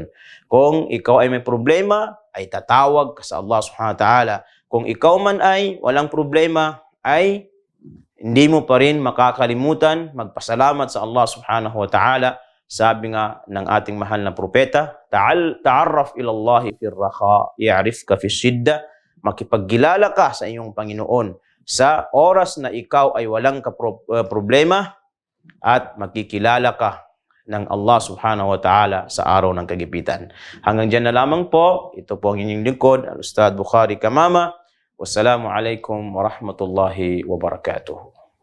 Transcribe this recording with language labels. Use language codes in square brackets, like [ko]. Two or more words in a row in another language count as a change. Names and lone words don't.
[tl] Kung ikaw ay may problema, ay tatawag ka sa [ar] الله سبحانه وتعالى. [tl] Kung ikaw man ay walang problema, ay hindi mo pa rin makakalimutan magpasalamat sa [ar] الله سبحانه وتعالى. [tl] Sabi nga ng ating mahal na propeta, [ar] تعرف إلى الله في الرخاء، يعرفك في الشدة. [tl] Makipaggilala ka sa iyong Panginoon sa oras na ikaw ay walang problema at makikilala ka ng [ar] الله سبحانه وتعالى [tl] sa araw ng kagipitan. Hanggang dyan na lamang po. Ito po ang inyong lingkod, Al-Ustad Bukhari Kamama. [ar] والسلام عليكم ورحمة الله وبركاته.